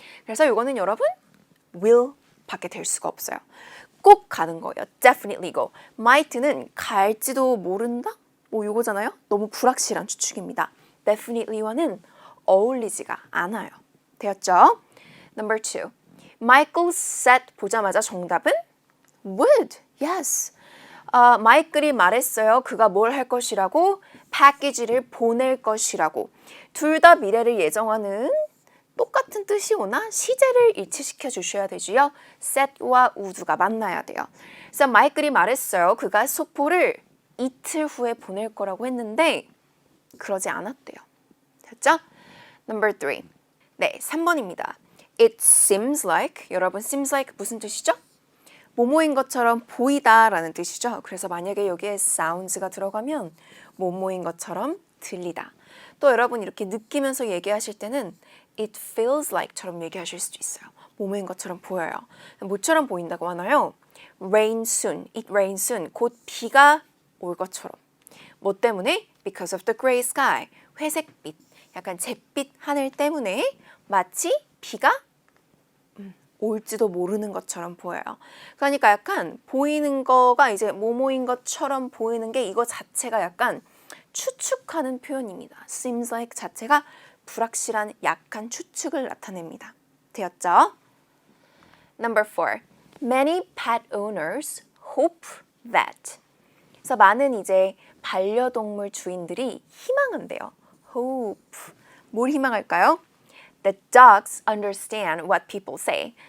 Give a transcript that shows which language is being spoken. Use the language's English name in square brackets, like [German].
[Korean] 그래서 이거는 여러분 will 밖에 될 수가 없어요. 꼭 가는 거예요. [English] definitely go. [Korean] might는 갈지도 모른다? 뭐 이거잖아요. 너무 불확실한 추측입니다. definitely와는 어울리지가 않아요. 되었죠? [English] Number 2. Michael said [Korean] 보자마자 정답은 [English] would. [Korean] Yes. 마이클이 말했어요. 그가 뭘 할 것이라고? 패키지를 보낼 것이라고. 둘 다 미래를 예정하는 똑같은 뜻이 오나 시제를 일치시켜 주셔야 되지요. set와 would가 만나야 돼요. 그래서 마이클이 말했어요. 그가 소포를 이틀 후에 보낼 거라고 했는데 그러지 않았대요. 됐죠? [English] Number 3. [Korean] 네, 3번입니다. [English] It seems like, [Korean] 여러분 [English] seems like [Korean] 무슨 뜻이죠? 뭐뭐인 것처럼 보이다라는 뜻이죠. 그래서 만약에 여기에 sounds가 들어가면 뭐뭐인 것처럼 들리다. 또 여러분 이렇게 느끼면서 얘기하실 때는 [English] it feels like [Korean] 처럼 얘기하실 수도 있어요. 뭐뭐인 것처럼 보여요. 뭐처럼 보인다고 하나요? [English] Rain soon, it rains soon. [Korean] 곧 비가 올 것처럼. 뭐 때문에? [English] Because of the gray sky. [Korean] 회색빛, 약간 잿빛 하늘 때문에 마치 비가 올지도 모르는 것처럼 보여요. 그러니까 약간 보이는 거가 이제 뭐뭐인 것처럼 보이는 게 이거 자체가 약간 추측하는 표현입니다. seems like 자체가 불확실한 약한 추측을 나타냅니다. 되었죠? [English] Number 4. Many pet owners hope that. [Korean] 그래서 많은 이제 반려동물 주인들이 희망한대요. hope. 뭘 희망할까요? [English] The dogs understand what people say.